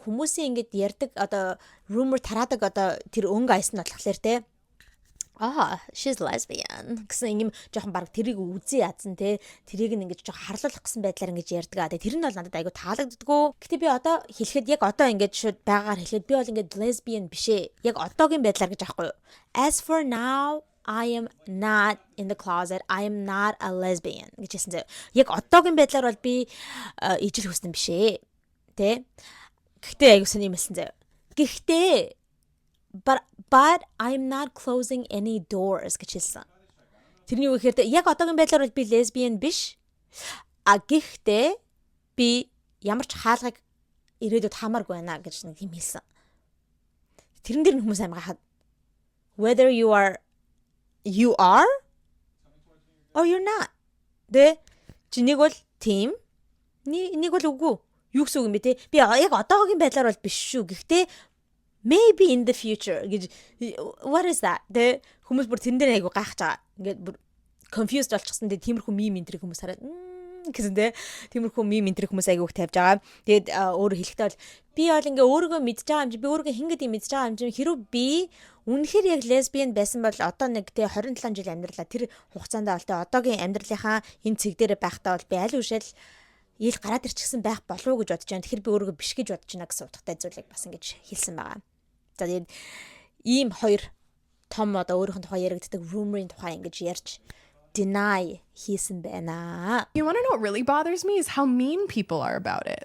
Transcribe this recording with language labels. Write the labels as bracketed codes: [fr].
[mn] Хүмүүсийн ингээд ярьдаг одоо rumor тараадаг одоо тэр өнгө айс нь болохоор те [en] she's lesbian [mn] гэсэн юм жоохон баг тэрийг үзий ядсан те тэрийг нь ингэж жоохон харлуулах гэсэн байдлаар ингэж ярьдаг. Тэр нь бол надад айгу таалагддаггүй. Гэтэ би одоо хэлэхэд яг одоо ингэж шууд байгаагаар хэлэхэд би бол ингэж lesbian биш ээ. Яг одоогийн байдлаар гэж аахгүй юу. [en] As for now I am not in the closet. I am not a lesbian [mn] гэж хэлсэн заяа. Яг одоогийн байдлаар бол би ижил хүснэ биш ээ. Тэ. Гэхдээ айгу сони юм хэлсэн заяа. Гэхдээ [en] but I'm not closing any doors [mn] гэж хэлсэн. Тэрний үг ихээр яг одоогийн байдлаар бол би lesbian биш. Гэхдээ би ямар ч хаалгыг ирээдүйд хамааргүй байна гэж нэг юм хэлсэн. Тэрэн дээр нь хүмүүс аим гахаад [en] whether you are or you're not. [mn] Чи нэг бол тийм, нэг бол үгүй. Юу гэсэн үг юм бэ те? Би яг одоогийн байдлаар бол биш шүү. Гэхдээ [en] maybe in the future [mn] гэж [en] what is that? [mn] Тэ хүмүүс бүр тэрэн дээр айгу гайхаж байгаа. Ингээд бүр confused болчихсон. Тэгээ тиймэрхүү meme энтрийг хүмүүс хараад гэсэн тэ тиймэрхүү meme энтрийг хүмүүс айгу их тавьж байгаа. Тэгээд өөрө хэлэхдээ бол би бол ингээ өөрийгөө мэдж байгаа юм чи би өөрийгөө хин гэдэг мэдж байгаа юм чи хэрүү би үнэхээр яг lesbian байсан бол одоо нэг тэ 27 жил амьдралаа тэр хугацаанд бол тэ одоогийн амьдралынхаа энэ цэг дээр байхдаа бол би аль үшэл ил гараад ирчихсэн байх болов уу гэж бодож байна. Тэгэхээр би өөрийгөө биш гэж бодож байна гэсэн утгатай зүйлийг бас ингэж хэлсэн байгаа. За тэгээд ийм хоёр том одоо өөрийнх нь тухай яригддаг rumor-ийн тухай ингэж ярьж deny хийсэн байна. [en] You want to know what really bothers me is how mean people are about it.